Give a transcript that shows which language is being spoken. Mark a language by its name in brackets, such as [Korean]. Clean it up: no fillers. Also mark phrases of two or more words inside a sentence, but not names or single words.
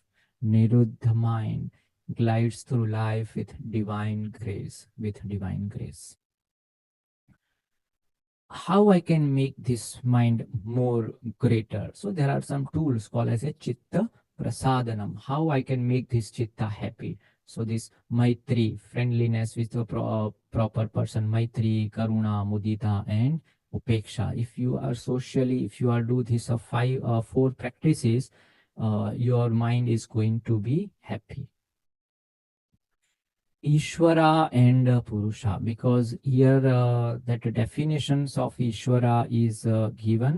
[English] Niruddha mind glides through life with divine grace, How I can make this mind more greater? So there are some tools called as a [Sanskrit] chitta prasadanam. [English] How I can make this chitta happy? So this maitri, friendliness with the proper person, [Sanskrit] maitri, karuna, mudita, [English] and upeksha. If you are socially, if you are do this four practices, your mind is going to be happy. Ishvara and Purusha, because here that definitions of Ishvara is given.